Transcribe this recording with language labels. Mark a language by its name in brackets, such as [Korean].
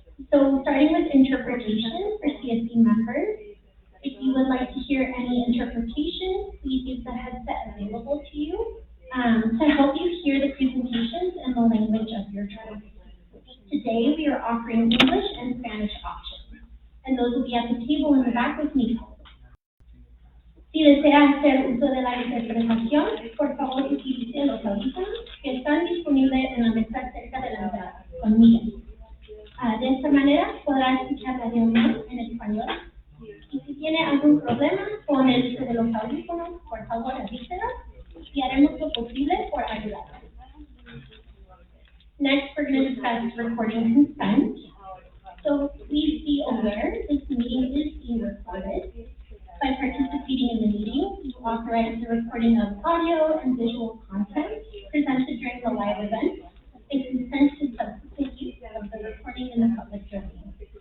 [English] So starting with interpretation for CSC members, if you would like to hear any interpretation, please use the headset available to you to help you hear the presentations in the language of your choice. Today, we are offering English and Spanish options, and those will be at the table in the back with me. [Spanish] Si desea hacer uso de la interpretación, por favor utilice los audífonos que están disponibles en la mesa cerca de la entrada, conmigo. De esta manera podrá escuchar la reunión en español. Y si tiene algún problema con el uso de los audífonos, por favor avísenos y haremos lo posible por ayudarle. [English] Next, we're going to discuss recording consent. So please be aware this meeting is being recorded. By participating in the meeting, you authorize the recording of audio and visual content presented during the live event and consent to subsequent use of the recording in the public domain.